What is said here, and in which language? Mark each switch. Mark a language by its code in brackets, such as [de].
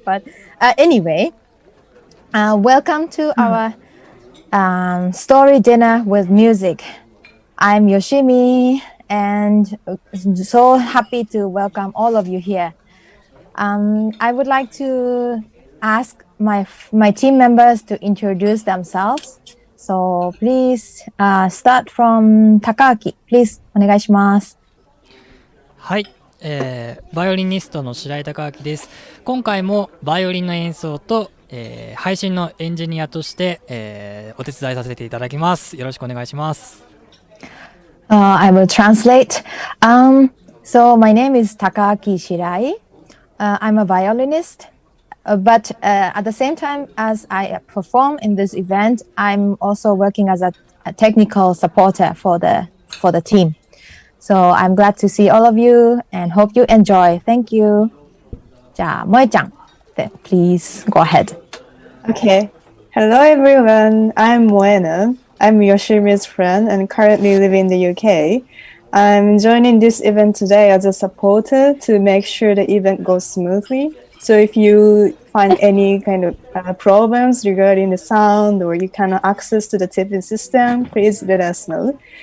[en] But anyway, welcome to our story dinner with music. I'm Yoshimi, and so happy to welcome all of you here. I would like to ask my team members to introduce themselves. So please start from Takaaki. [ja] Please お願いします。はい、バイオリニストの白井貴明です。今回もバイオリンの演奏と、配信のエンジニアとして、お手伝いさせていただきます。よろしくお願いします。 [en] I will translate. So my name is Takaaki Shirai. I'm a violinist, but at the same time as I perform in this event, I'm also working as a technical supporter for the team. So I'm glad to see all of you and hope you enjoy. Thank you. じゃあ、萌ちゃん、please go ahead. Okay. Hello everyone. I'm Moeno. I'm Yoshimi's friend and currently live in the UK. I'm joining this event today as a supporter to make sure the event goes smoothly. So if you find any kind of problems regarding the sound or you cannot access to the tipping system, please let us know.